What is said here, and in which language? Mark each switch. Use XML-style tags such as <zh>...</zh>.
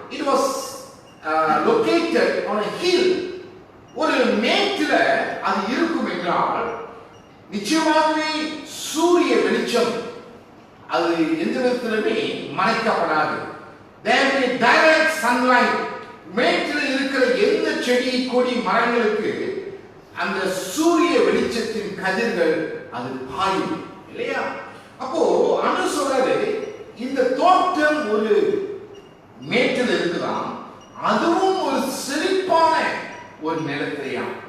<en>It was located on a hill.</en> <ta>ஒரு மேட்டில அது இருக்கும் என்றால் நிச்சயமாகவே சூரிய வெளிச்சம் அது எந்த விதத்திலுமே மறைக்கப்படாது.</ta> <en>There will be direct sunlight.</en> <ta>மேட்டில் இருக்கிற எந்த செடி கொடி மரங்களுக்கு அந்த சூரிய வெளிச்சத்தின் கதிர்கள் அது பாயும் இல்லையா? அப்போ அனு சொல்றாரு, இந்த தோட்டம் ஒரு மேட்டில் இருக்குதான், அதுவும் ஒரு செழிப்பான ஒரு நிலத்தையா.</ta>